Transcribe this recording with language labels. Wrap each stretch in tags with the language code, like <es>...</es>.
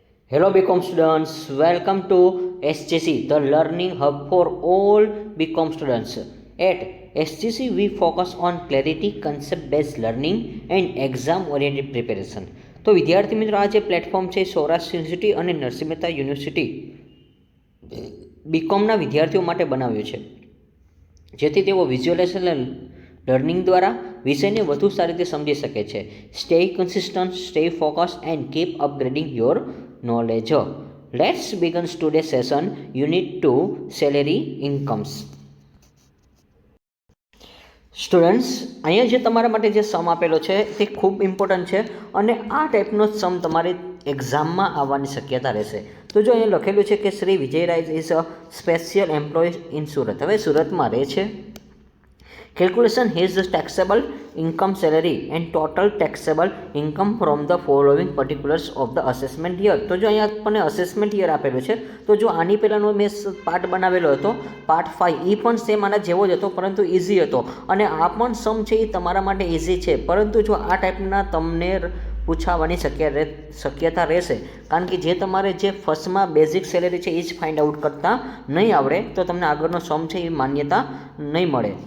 <en>Hello BCom students, welcome to SGC, the learning hub for all BCom students. At SGC we focus on clarity, concept based learning and exam oriented preparation.</en> <gu>તો વિદ્યાર્થી મિત્રો આ જે platform છે Saurashtra university અને Narsinh Mehta university બીકોમના વિદ્યાર્થીઓ માટે બનાવ્યો છે, જેથી તેઓ વિઝ્યુઅલાઇઝેશન લર્નિંગ દ્વારા વિષયને વધુ સારી રીતે સમજી શકે છે.</gu> <en>Stay consistent, stay focus and keep upgrading your knowledge. Let's begin today session. Unit 2 salary incomes.</en> <gu>Students, અહીંયા જે તમારા માટે જે સમ આપેલો છે તે ખૂબ ઇમ્પોર્ટન્ટ છે અને આ ટાઈપનો સમ તમારી એક્ઝામમાં આવવાની શક્યતા રહેશે. તો જો અહીંયા લખેલું છે કે Shri Vijayray</gu> <en>is a special employ in</en> <gu>Surat. હવે સુરતમાં રહે છે.</gu> <en>Calculation his taxable income, salary and total taxable income from the following particulars of the assessment year.</en> <gu>તો જો અહીંયા આપણને અસેસમેન્ટ યર આપેલું છે, તો જો આની પહેલાંનો મેં પાર્ટ બનાવેલો હતો પાર્ટ 5, એ પણ સેમ આના જેવો જ હતો પરંતુ ઇઝી હતો અને આ પણ સમ છે એ તમારા માટે ઇઝી છે. પરંતુ જો આ ટાઈપના તમને પૂછાવાની શક્યતા રહેશે, કારણ કે જે તમારે જે ફર્સ્ટમાં બેઝિક સેલેરી છે એ જ ફાઇન્ડ આઉટ કરતાં નહીં આવડે તો તમને આગળનો સમ છે એ માન્યતા નહીં મળે.</gu>